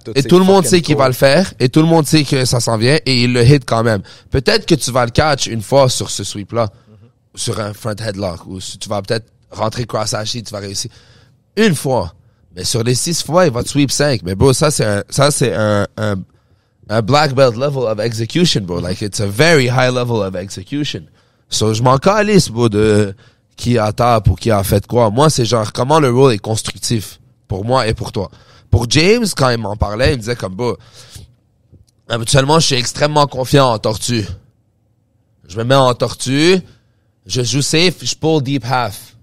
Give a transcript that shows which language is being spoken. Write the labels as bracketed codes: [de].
[fr] Et tout le monde sait qu'il va le faire, et tout le monde sait que ça s'en vient, et il le hit quand même. Peut-être que tu vas le catch une fois sur ce sweep-là, sur un front headlock, ou si tu vas peut-être rentrer cross-ashy, tu vas réussir. Une fois. Mais sur les 6 fois, il va te sweep 5. Mais bro, ça c'est un [en] black belt level of execution, [fr] bro. [en] Like, it's a very high level of execution. [fr] So, je m'en calisse, bro, de qui a tape ou qui a fait quoi. Moi, c'est genre comment le rôle est constructif pour moi et pour toi. Pour James, quand il m'en parlait, il me disait comme, bro, habituellement, je suis extrêmement confiant en tortue. Je me mets en tortue, je joue safe, je pull deep half.